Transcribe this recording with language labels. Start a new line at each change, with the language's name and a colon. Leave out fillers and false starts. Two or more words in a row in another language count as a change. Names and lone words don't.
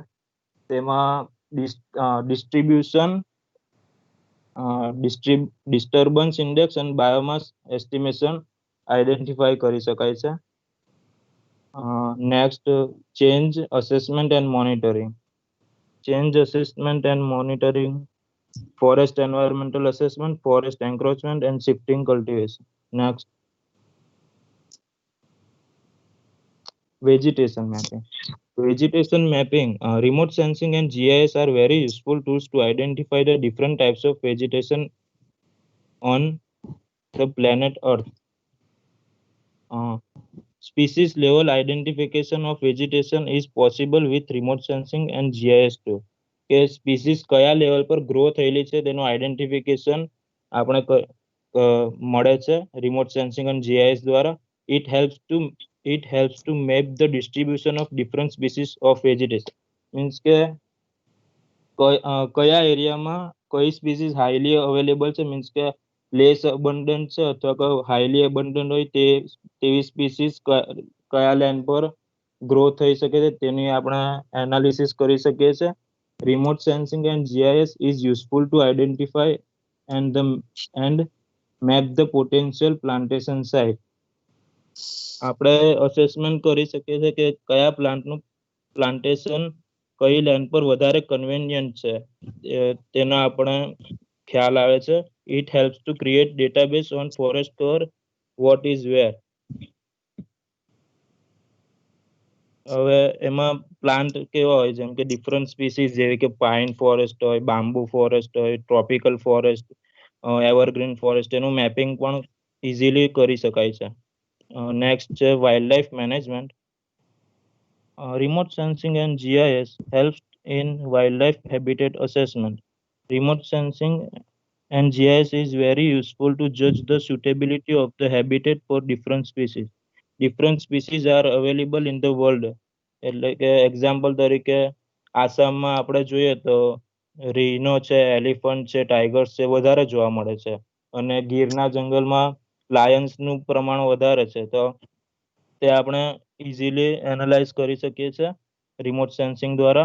Gujarati: તેમાં
English: distribution, disturbance index
Gujarati: અને
English: biomass estimation identify
Gujarati: કરી શકાય છે.
English: next, change assessment and monitoring. change assessment and monitoring, forest environmental assessment, forest encroachment and shifting cultivation. Next, vegetation mapping. Vegetation mapping, remote sensing and GIS are very useful tools to identify the different types of vegetation on the planet Earth. Species level identification of vegetation is possible with remote sensing and GIS too.
Gujarati: કે સ્પીસીસ કયા લેવલ પર ગ્રો થયેલી છે તેનું આઈડેન્ટિફિકેશન આપણે મળે છે
English: remote sensing
Gujarati: અને જીઆઈએસ દ્વારા.
English: It helps to map the distribution of different species of vegetation.
Gujarati: મીન્સ કે કયા એરિયામાં કઈ સ્પીસીસ
English: highly available
Gujarati: છે, મીન્સ કે
English: less abundant
Gujarati: છે અથવા
English: highly abundant
Gujarati: હોય તેવી સ્પીસીસ કયા લેન્ડ પર ગ્રો થઈ શકે છે તેની આપણે એનાલિસિસ કરી શકીએ છીએ.
English: Remote sensing and GIS is useful to identify and map the potential plantation site.
Gujarati: આપણે અસેસમેન્ટ કરી શકીએ છીએ કે કયા પ્લાન્ટનું પ્લાન્ટેશન કઈ લેન્ડ પર વધારે કન્વેનિયન્ટ છે તેનો આપણે ખ્યાલ આવે છે.
English: It helps to create database on forest cover, what is where.
Gujarati: હવે એમાં પ્લાન્ટ કેવા હોય, જેમ કે
English: different species
Gujarati: જેવી કે
English: pine forest
Gujarati: હોય,
English: bamboo forest
Gujarati: હોય,
English: tropical forest, evergreen forest,
Gujarati: એનું મેપિંગ પણ ઇઝીલી કરી શકાય છે.
English: નેક્સ્ટ છે wildlife management. remote sensing and GIS helps in wildlife habitat assessment. Remote sensing and GIS is very useful to judge the suitability of the habitat for different species. Different species are available in the world.
Gujarati: એટલે કે એક્ઝામ્પલ તરીકે આસામમાં આપણે જોઈએ તો રીનો છે, એલિફન્ટ છે, ટાઈગર્સ છે વધારે જોવા મળે છે, અને ગીરના જંગલમાં લાયન્સનું પ્રમાણ વધારે છે. તો તે આપણે ઇઝીલી એનાલાઇઝ કરી શકીએ છીએ
English: remote sensing
Gujarati: દ્વારા.